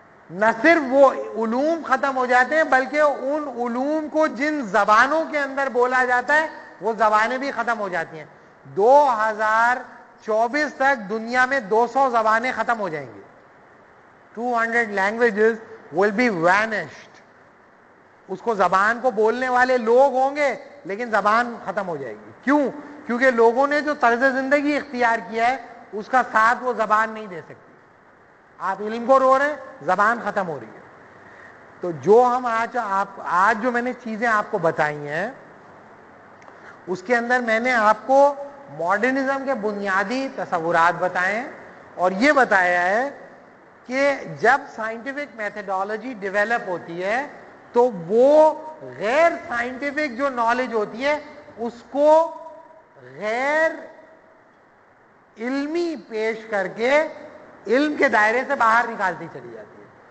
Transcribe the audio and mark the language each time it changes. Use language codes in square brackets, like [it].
[ur] نہ صرف وہ علوم ختم ہو جاتے ہیں بلکہ ان علوم کو جن زبانوں کے اندر بولا جاتا ہے وہ زبانیں بھی ختم ہو جاتی ہیں. 2024 تک دنیا میں 200 زبانیں ختم ہو جائیں گی. [en] 200 languages will be vanished. [ur] اس کو زبان کو بولنے والے لوگ ہوں گے لیکن زبان ختم ہو جائے گی. کیوں؟ کیونکہ لوگوں نے جو طرز زندگی اختیار کیا ہے اس کا ساتھ وہ زبان نہیں دے سکتی. آپ علم کو رو رہے ہیں, زبان ختم ہو رہی ہے. تو جو ہم آج جو میں نے چیزیں آپ کو بتائی ہیں اس کے اندر میں نے آپ کو ماڈرنزم کے بنیادی تصورات بتائے ہیں اور یہ بتایا ہے کہ جب سائنٹیفک میتھڈالوجی ڈیولپ ہوتی ہے تو وہ غیر سائنٹیفک جو نالج ہوتی ہے اس کو غیر علمی پیش کر کے علم کے دائرے سے باہر نکالتی چلی جاتی ہے.